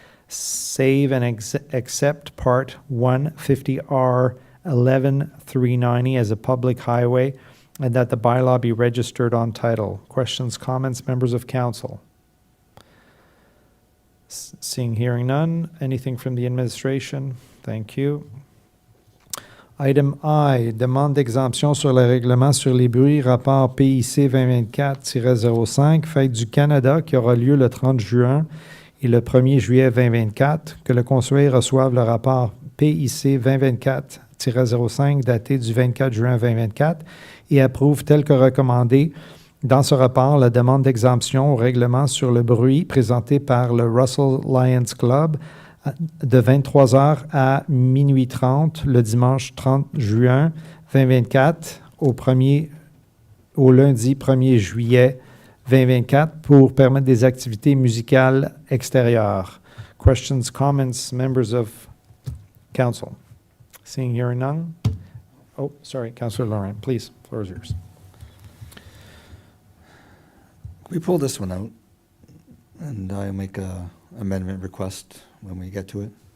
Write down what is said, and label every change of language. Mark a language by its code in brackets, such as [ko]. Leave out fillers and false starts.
[en] save and accept Part 150R 11390 as a public highway, and that the bylaw be registered on title. Questions, comments, members of council? Hearing none. Anything from the administration? Thank you. [fr] Item I, demande d'exemption sur le règlement sur les bruits, rapport PIC 2024-05, Fête du Canada, qui aura lieu le 30 juin et le 1er juillet 2024, que le conseiller reçoive le rapport PIC 2024-05 daté du 24 juin 2024 et approuve tel que recommandé dans ce rapport la demande d'exemption au règlement sur le bruit présentée par le Russell Lions Club de 23h à minuit 30 le dimanche 30 juin 2024 au lundi 1er juillet 2024 pour permettre des activités musicales extérieures. [en] Questions, comments, members of council? Seeing here none? Oh, sorry, Councillor Laurent, please, floor is yours. We pull this one out, and I'll make a amendment request when we get to it.